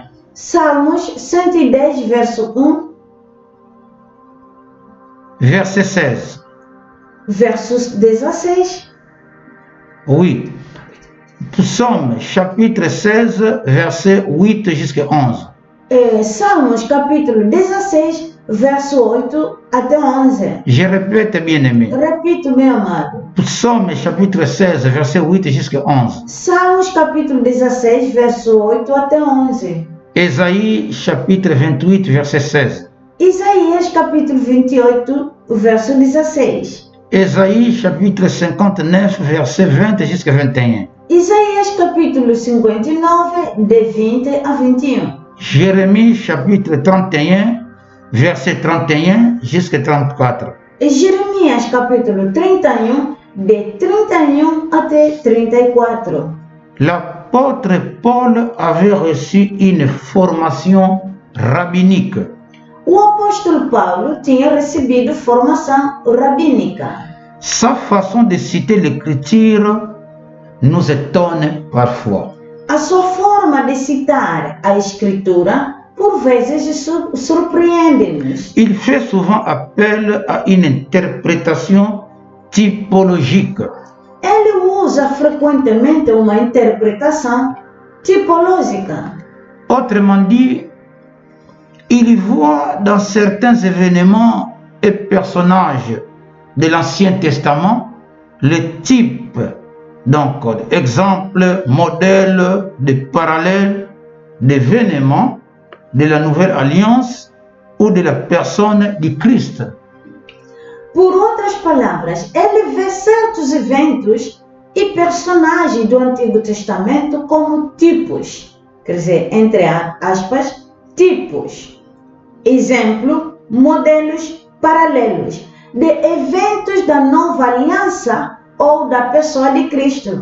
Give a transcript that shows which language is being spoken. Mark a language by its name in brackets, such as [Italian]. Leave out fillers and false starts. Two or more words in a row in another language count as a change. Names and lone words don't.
[Portuguese] Salmos 110, verso 1. [French] Verset 16. [Portuguese] Versos 16. [French] Oui. Psaume chapitre 16, verset 8 jusqu'à 11. [Portuguese] Salmos capítulo 16, verso 8 até 11. [French] Je répète, bien-aimé. [Portuguese] Repito, meu amado. [French] Psaume chapitre 16, verset 8 jusqu'à 11. [Portuguese] Salmos capítulo 16, verso 8 até 11. [French] Ésaïe chapitre 28, verset 16. [Portuguese] Isaías capítulo 28, verso 16. [French] Ésaïe chapitre 59, verset 20 jusqu'à 21. [Portuguese] Isaías capítulo 59, de 20 a 21. [French] Jérémie chapitre 31, verset 31 jusqu'à 34. [Portuguese] Jeremias capítulo 31, de 31 até 34. [French] L'apôtre Paul avait reçu une formation rabbinique. [Portuguese] O apóstolo Paulo tinha recebido formação rabínica. [French] Sa façon de citer l'écriture nous étonne parfois. [Portuguese] A sua forma de citar a escritura por vezes surpreende-nos. [French] Il fait souvent appel à une interprétation typologique. [Portuguese] Ele usa frequentemente uma interpretação tipológica. [French] Autrement dit, il voit dans certains événements et personnages de l'Ancien Testament le type, donc exemple, modèle de parallèle d'événements de la Nouvelle Alliance ou de la personne du Christ. [Portuguese] Por outras palavras, ele vê certos eventos e personagens do Antigo Testamento como tipos, quer dizer, entre aspas, tipos. Exemplo, modelos paralelos de eventos da Nova Aliança ou da pessoa de Cristo.